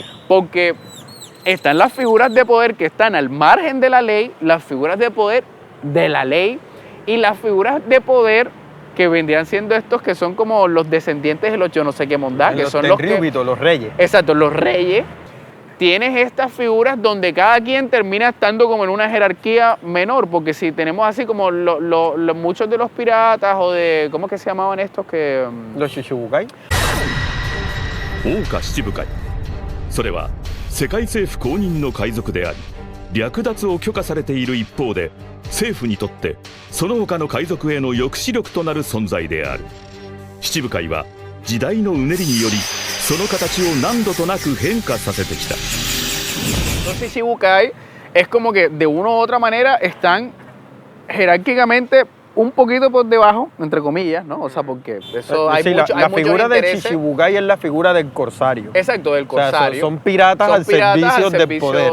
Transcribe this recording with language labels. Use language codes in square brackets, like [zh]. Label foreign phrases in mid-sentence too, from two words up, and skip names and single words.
[es] Porque están las figuras de poder que están al margen de la ley, las figuras de poder de la ley y las figuras de poder que vendrían siendo estos que son como los descendientes de los yo no sé qué mondá, que Los son los que... Tenryubito, los reyes. Exacto, los reyes. Tienes estas figuras donde cada quien termina estando como en una jerarquía menor, porque si tenemos así como muchos de los piratas o de... ¿Cómo es que se llamaban estos que...? Los Shichibukai. [ja] 桜花七部会それは世界政府公認の海賊であり略奪を許可されている一方で政府にとってその他の海賊への抑止力となる存在である七部会は時代のうねりによりその形を何度となく変化させてきた。 [es] Los Shichibukai es como que de una u otra manera están jerárquicamente un poquito por debajo, entre comillas, ¿no? O sea, porque eso hay Sí, mucho, la hay muchos figura del intereses. Shichibukai es la figura del corsario. Exacto, del O sea, corsario. son piratas al servicio del poder.